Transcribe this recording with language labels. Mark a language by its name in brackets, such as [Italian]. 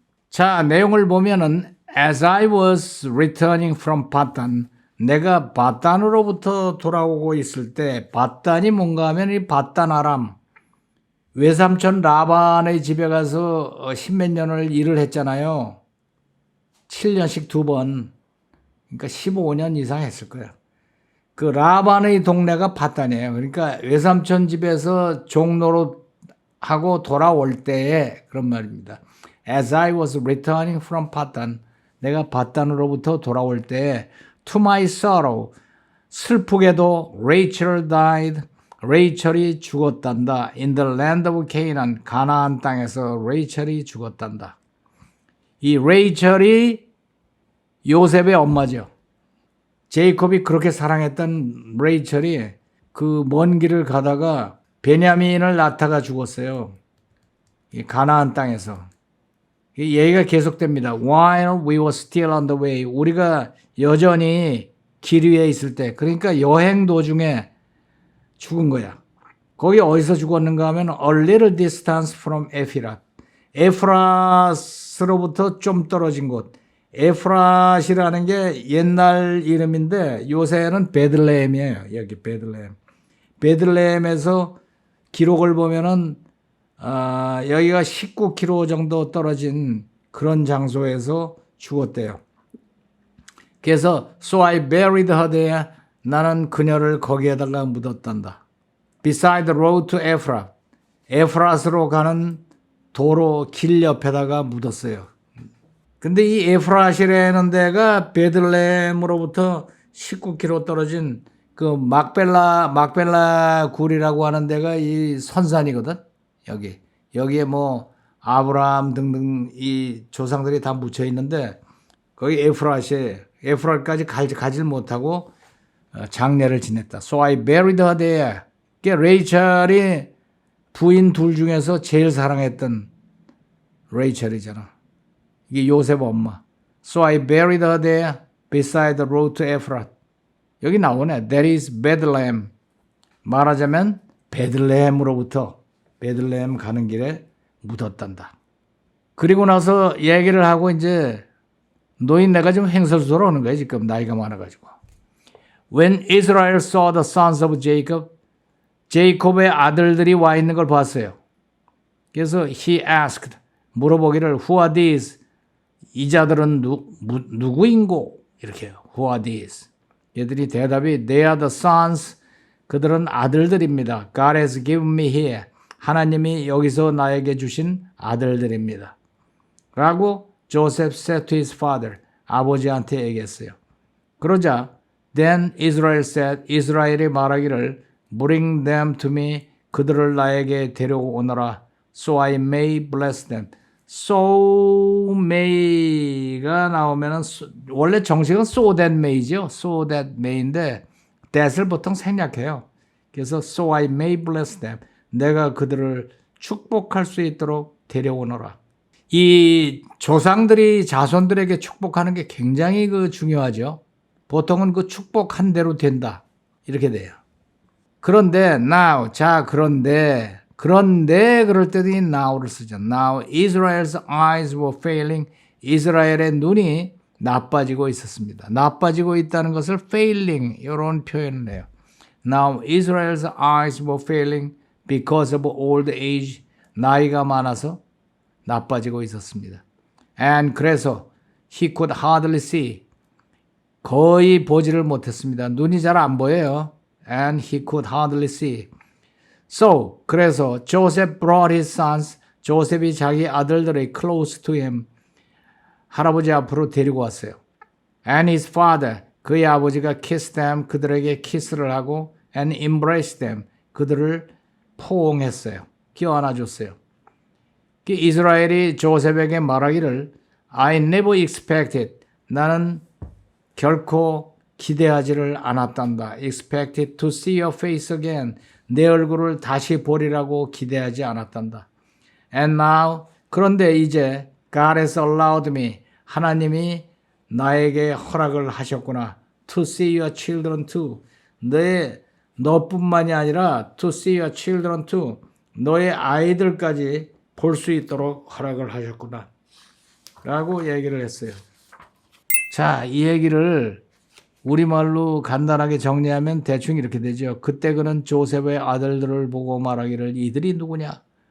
[Korean] 자, 내용을 보면은 [English] As I was returning from [Korean] 바단, 내가 바단으로부터 돌아오고 있을 때, 바단이 뭔가 하면 이 바단 아람, 외삼촌 라반의 집에 가서 십몇 년을 일을 했잖아요. 7년씩 2번, 그러니까 15년 이상 했을 거예요. 그 라반의 동네가 바단이에요. 그러니까 외삼촌 집에서 종로로 하고 돌아올 때에 그런 말입니다. [English] As I was returning from 바단, [Korean] 내가 바단으로부터 돌아올 때 [English] To my sorrow, [Korean] 슬프게도 [English] Rachel died, [Korean] 레이첼이 죽었단다. [English] In the land of Canaan, [Korean] 가나안 땅에서 레이첼이 죽었단다. 이 레이첼이 요셉의 엄마죠. 제이콥이 그렇게 사랑했던 레이첼이 그 먼 길을 가다가 베냐민을 낳다가 죽었어요. 이 가나안 땅에서. 이 얘기가 계속됩니다. [English] While we were still on the way. [Korean] 우리가 여전히 길 위에 있을 때, 그러니까 여행 도중에 죽은 거야. 거기 어디서 죽었는가 하면 [English] a little distance from [Korean] 에피랏. 에프라스로부터 좀 떨어진 곳. 에프라시라는 게 옛날 이름인데 요새는 베들레헴이에요. 여기 베들레헴. 베들레헴에서 기록을 보면은 여기가 19km 정도 떨어진 그런 장소에서 죽었대요. 그래서 [English] So I buried her there. [Korean] 나는 그녀를 거기에다가 묻었단다. [English] Beside the road to Ephrat. [Korean] 에프라스로 가는 도로 길 옆에다가 묻었어요. 근데 이 에프라시라는 데가 베들레헴으로부터 19km 떨어진 그 막벨라 굴이라고 하는 데가 이 선산이거든. 여기에 뭐 아브라함 등등 이 조상들이 다 묻혀 있는데 거기 에프рат까지 가질 못하고 장례를 지냈다. [English] So I buried her there. [Korean] 레이첼이 부인 둘 중에서 제일 사랑했던 레이첼이잖아. 이게 요셉 엄마. [English] So I buried her there beside the road to Ephrat. [Korean] 여기 나오네. [English] That is Bethlehem. [Korean] 말하자면 베들레헴으로부터 베들레헴 가는 길에 묻었단다. 그리고 나서 얘기를 하고 이제 노인네가 좀 횡설수설 하는 거야. 지금 나이가 많아가지고. [English] When Israel saw the sons of Jacob, [Korean] 제이콥의 아들들이 와 있는 걸 봤어요. 그래서 [English] he asked, [Korean] 물어보기를 [English] Who are these? [Korean] 이 자들은 누구인고? 이렇게 해요. [English] Who are these? [Korean] 얘들이 대답이 [English] They are the sons. [Korean] 그들은 아들들입니다. [English] God has given me here. [Korean] 하나님이 여기서 나에게 주신 아들들입니다. 라고 [English] Joseph said to his father. [Korean] 아버지한테 얘기했어요. 그러자 [English] Then Israel said. [Korean] 이스라엘이 말하기를 [English] Bring them to me. [Korean] 그들을 나에게 데려오너라. [English] So I may bless them. So may가 [Korean] 나오면은 원래 정식은 [English] so that may죠. So that may인데 that을 [Korean] 보통 생략해요. 그래서 [English] so I may bless them. [Korean] 내가 그들을 축복할 수 있도록 데려오너라. 이 조상들이 자손들에게 축복하는 게 굉장히 중요하죠. 보통은 그 축복한 대로 된다. 이렇게 돼요. 그런데 [English] now, [Korean] 자 그런데 그럴 때도 이 now를 쓰죠. [English] Now Israel's eyes were failing. [Korean] 이스라엘의 눈이 나빠지고 있었습니다. 나빠지고 있다는 것을 failing 이런 표현을 해요. [English] Now Israel's eyes were failing because of old age. [Korean] 나이가 많아서 나빠지고 있었습니다. [English] And [Korean] 그래서 [English] he could hardly see. [Korean] 거의 보지를 못했습니다. 눈이 잘 안 보여요. [English] And he could hardly see. So, [Korean] 그래서 [English] Joseph brought his sons. [Korean] 조셉이 자기 아들들을 [English] close to him. [Korean] 할아버지 앞으로 데리고 왔어요. [English] And his father. [Korean] 그의 아버지가 [English] kissed them. [Korean] 그들에게 키스를 하고 [English] and embraced them. [Korean] 그들을 포옹했어요. 껴안아줬어요. 이스라엘이 조셉에게 말하기를 [English] I never expected. [Korean] 나는 결코 기대하지를 않았단다. [English] expected to see your face again. [Korean] 내 얼굴을 다시 보리라고 기대하지 않았단다. [English] And now, [Korean] 그런데 이제 [English] God has allowed me. [Korean] 하나님이 나에게 허락을 하셨구나. [English] To see your children too. [Korean] 너뿐만이 아니라 [English] to see your children too. [Korean] 너의 아이들까지 볼 수 있도록 허락을 하셨구나. 라고 얘기를 했어요. 자, 이 얘기를 우리말로 간단하게 정리하면 대충 이렇게 되죠. 그때 그는 조셉의 아들들을 보고 말하기를 이들이 누구냐?